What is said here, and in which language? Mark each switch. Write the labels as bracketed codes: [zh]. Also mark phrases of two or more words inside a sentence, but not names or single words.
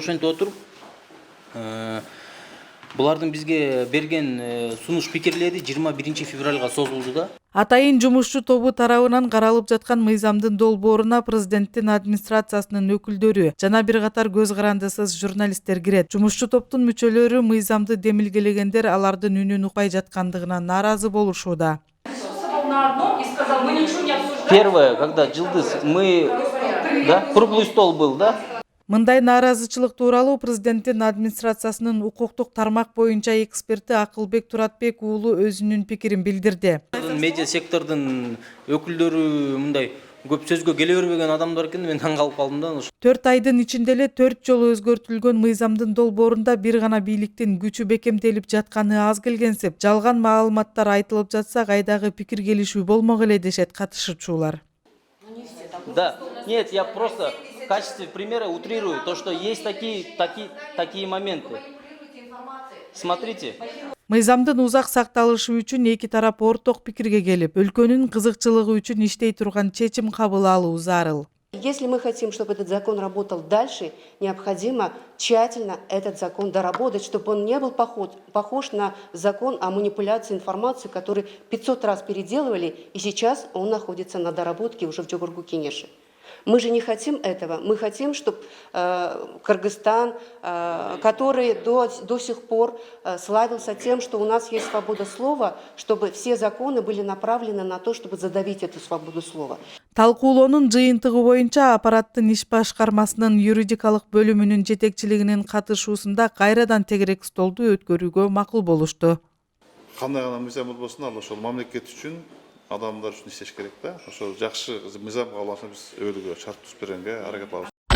[ky] Ошентип отуруп, булардын бизге берген сунуш пикирлери 21 февралга созулду да. Атайын жумушчу тобу тарабынан каралып жаткан мыйзамдын долбооруна президенттин администрациясынын өкүлдөрү жана бир катар көз карандысыз журналисттер кирет. Жумушчу топтун мүчөлөрү мыйзамды демилгелегендер алардын үнүн укпай жаткандыгына нааразы болушууда. [ru] Первое, когда Джилдыз, да, круглый стол был, да? [ky] Мындай нааразычылык тууралуу президенттин администрациясынын укуктук тармак боюнча эксперти Акылбек Туратбек уулу өзүнүн пикирин билдирди. Медиа сектордун өкүлдөрү мындай көп сөзгө келе бербеген адамдар экен, мен таң калып калдым да. 4 айдын ичинде эле 4 жолу өзгөртүлгөн мыйзамдын долбоорунда бир гана бийликтин күчү бекемделип жатканы аз келгенсип, жалган маалыматтар айтылып жатса кайдагы пикир келишүү болмок эле дешет катышуучулар. [ru] Да, нет, я просто в качестве примера утрирую то, что есть такие моменты. Смотрите. [ky] Мыйзамдын узак сакталышы үчүн эки тарап орток пикирге келип, өлкөнүн кызыкчылыгы үчүн иштей турган чечим кабыл алуу зарыл. [ru] Если мы хотим, чтобы этот закон работал дальше, необходимо тщательно этот закон доработать, чтобы он не был похож на закон о манипуляции информацией, который 500 раз переделывали, и сейчас он находится на доработке уже в Джугурку-Кенеше. Мы же не хотим этого. Мы хотим, чтобы Кыргызстан, который до сих пор славился тем, что у нас есть свобода слова, чтобы все законы были направлены на то, чтобы задавить эту свободу слова. [ky] Талкуулоонун жыйынтыгы боюнча аппараттын иш башкармасынын юридикалык бөлүмүнүн жетекчилигинин катышуусунда кайрадан тегерек столду өткөрүүгө макул болушту. Кандай гана мыйзам болбосун, ал ошол мамлекет үчүн, адамдар үчүн иштеш керек да. Ошол жакшы мыйзам кабыл алсак биз өбөлгө шарт түзүп бергенге аракет кылабыз.